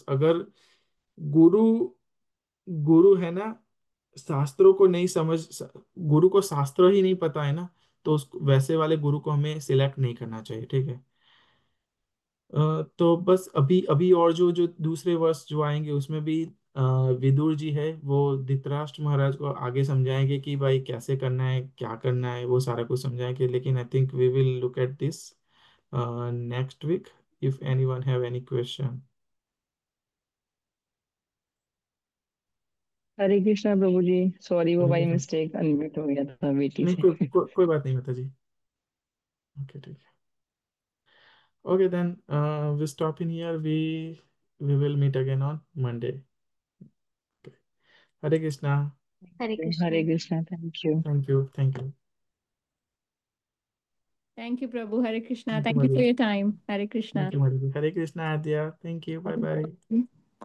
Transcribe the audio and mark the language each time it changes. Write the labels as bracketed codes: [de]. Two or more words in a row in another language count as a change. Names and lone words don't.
[hi] अगर गुरु गुरु है ना, शास्त्रों को नहीं समझ, गुरु को शास्त्र ही नहीं पता है ना, तो उस वैसे वाले गुरु को हमें सिलेक्ट नहीं करना चाहिए, ठीक है। तो बस अभी अभी और जो जो दूसरे वर्ष जो आएंगे उसमें भी विदुर जी है वो धृतराष्ट्र महाराज को आगे समझाएंगे कि भाई कैसे करना है, क्या करना है, वो सारा कुछ समझाएंगे। [en] लेकिन I think we will look at this next week, if anyone have any question. [hi] हरे कृष्णा प्रभु जी। सॉरी, वो बाई नहीं, [en] mistake unmute [hi] हो गया था बेटी से। कोई बात नहीं माता जी। ओके, ठीक है। [en] OK then, we stop in here, we will meet again on Monday. [hi] हरे कृष्णा। Hare हरे Krishna. कृष्णा, [en] thank you. thank you, thank you. Thank you, Prabhu. [hi] हरे कृष्णा. [en] thank you Thank you for [hi] माता। [en] your time. [hi] हरे कृष्णा. [en] thank you madam, [hi] हरे कृष्णा [en] आद्या, thank you, bye bye.